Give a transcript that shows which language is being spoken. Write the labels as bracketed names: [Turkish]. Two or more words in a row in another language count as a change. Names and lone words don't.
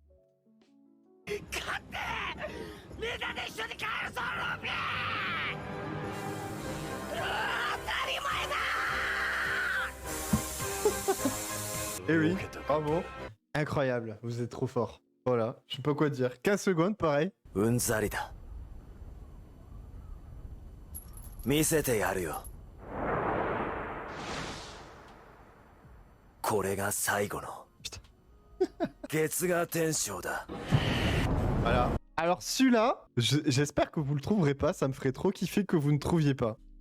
[French] Eh oui, bravo. Incroyable, vous êtes trop fort. Voilà, je sais pas quoi dire. 15 secondes pareil. [Japanese] うんざりだ。見せてやるよ。これが最後の月牙天章だ。 [French] Voilà. Alors celui-là, j'espère que vous le trouverez pas, ça me ferait trop kiffer que vous ne trouviez pas.